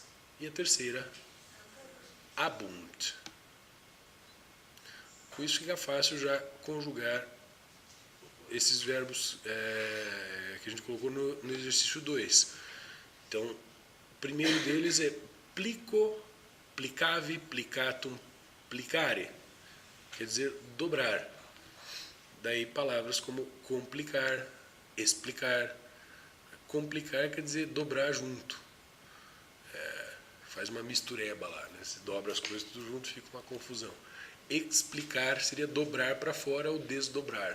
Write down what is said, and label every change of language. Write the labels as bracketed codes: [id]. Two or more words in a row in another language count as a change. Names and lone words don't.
[pt] E a terceira, abunt. Com isso fica fácil já conjugar esses verbos que a gente colocou no exercício 2. Então, o primeiro deles é [la] plico, plicave, plicatum, plicare. [pt] Quer dizer, dobrar. Daí palavras como complicar, explicar. Complicar quer dizer dobrar junto. Faz uma mistureba lá, né? Se dobra as coisas tudo junto, fica uma confusão. Explicar seria dobrar para fora ou desdobrar.